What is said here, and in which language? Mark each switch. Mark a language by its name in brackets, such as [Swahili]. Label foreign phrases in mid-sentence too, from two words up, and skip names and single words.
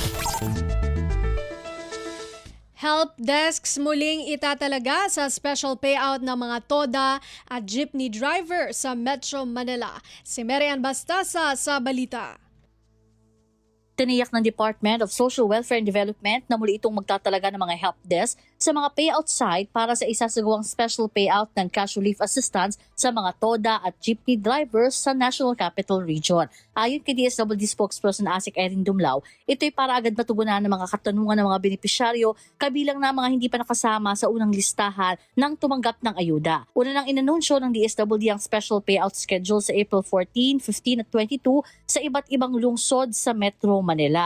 [English] Help desks [Filipino] muling itatalaga sa [English] special payout [Filipino] ng mga TODA at jeepney driver sa Metro Manila. Si Marian Bastasa sa balita. Tiniyak ng Department of Social Welfare and Development na muli itong magtatalaga ng mga [English] help desk [Filipino] sa mga [English] payout site [Filipino] para sa isasagawang [English] special payout [Filipino] ng [English] cash relief assistance [Filipino] sa mga TODA at [English] jeepney drivers [Filipino] sa National Capital Region. Ayon kay DSWD spokesperson Asik Erin Dumlao, ito'y para agad matugunan ng mga katanungan ng mga benepisyaryo kabilang na mga hindi pa nakasama sa unang listahan ng tumanggap ng ayuda. Una nang inanunsyo ng DSWD ang [English] special payout schedule [Filipino] sa April 14, 15 at 22 sa iba't ibang lungsod sa Metro Manila.